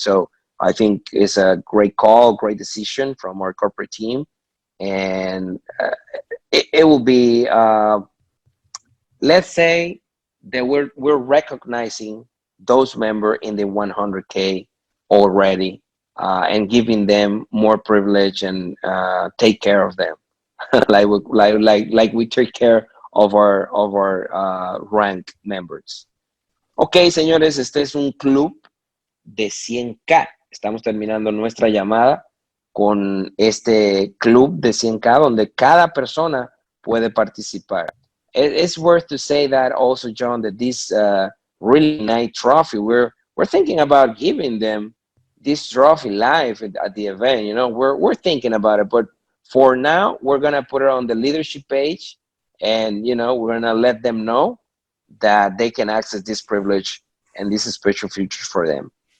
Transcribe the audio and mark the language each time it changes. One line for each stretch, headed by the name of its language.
English: So I think it's a great call, great decision from our corporate team, and it will be, let's say that we're recognizing those members in the 100K already, and giving them more privilege, and take care of them like we take care of our rank members.
Spanish: Ok, señores, este es un club de 100K. Estamos terminando nuestra llamada con este club de 100K donde cada persona puede participar.
English: It's worth to say that also, John, that this really nice trophy, we're thinking about giving them this trophy live at the event. We're thinking about it, but for now, we're gonna put it on the leadership page, and we're gonna let them know that they can access this privilege and this special feature for them.